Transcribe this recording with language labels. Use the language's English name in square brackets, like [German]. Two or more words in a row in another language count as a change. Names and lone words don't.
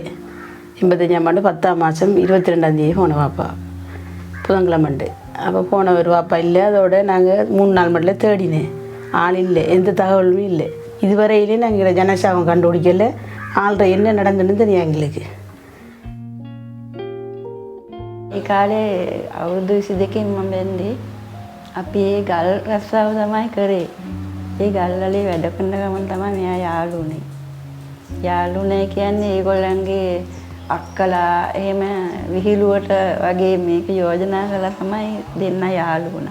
[Tamil] 85ஆம் ஆண்டு 10ஆம் மாதம் 22ஆம் தேதி போன வாப்பா புதன்கிழமை. அப்போ போனவர் அப்பா இல்லை. அதோட நாங்கள் 3 நாள் மட்டும் தேடினேன். ஆள் இல்லை, எந்த தகவலும் இல்லை. இதுவரையிலே நாங்கள் ஜனசாகம் கண்டுபிடிக்கல. ஆள்ற என்ன நடந்துன்னு தெரியும் எங்களுக்கு. [Sinhala] ඒ කාලේ අවුරුදු 22කින් මම වෙන්නේ අපි ඒ ගල් රස්සාව තමයි කරේ. ඒ ගල් වලේ වැඩ කරන ගමන් තමයි මෙයා යාළු වුනේ. යාළුනේ කියන්නේ ඒගොල්ලන්ගේ අක්කලා එහෙම විහිළුවට වගේ මේක යෝජනා කළා තමයි දෙන්න යාළු වුණා.